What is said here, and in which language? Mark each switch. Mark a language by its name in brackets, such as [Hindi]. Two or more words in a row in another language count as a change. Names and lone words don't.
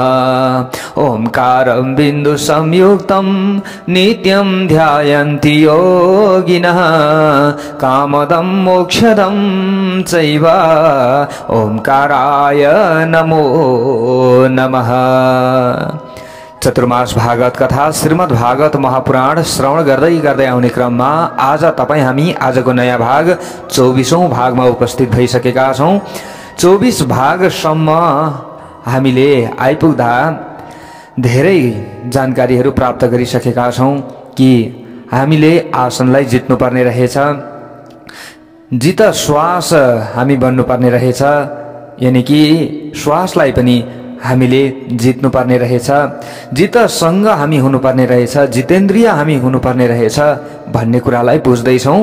[Sanskrit] ओंकारं बिंदु संयुक्तं नित्यं ध्यायन्ति योगिनः। कामदं मोक्षदं चैव ओंकाराय नमो नमः। [Nepali] चतुर्मास भागवत कथा श्रीमद् भागवत महापुराण श्रवण गर्दै गर्दै आउने क्रममा आज तपाई हामी आजको नयाँ भाग 24औं भागमा उपस्थित भइसकेका छौं। 24 भागसम्म हामीले आइपुग्दा धेरै जानकारीहरू प्राप्त गरिसकेका छौं कि हामीले आसनलाई जित्नुपर्ने रहेछ, जित श्वास हामी बन्नुपर्ने रहेछ, यानी कि श्वासलाई पनि हामीले जित्नुपर्ने रहेछ, जितसँग हामी हुनुपर्ने रहेछ, जितेन्द्रिय हामी हुनुपर्ने रहेछ भन्ने कुरालाई बुझ्दैछौं।